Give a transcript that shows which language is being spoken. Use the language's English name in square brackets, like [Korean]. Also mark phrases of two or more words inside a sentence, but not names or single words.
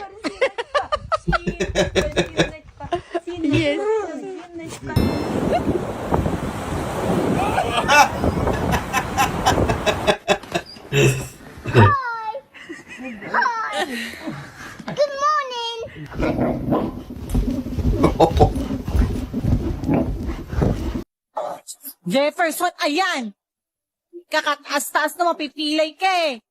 [English] Good morning. [Filipino] Jefferson, ayan! Kakataas-taas na mapipilay ka eh!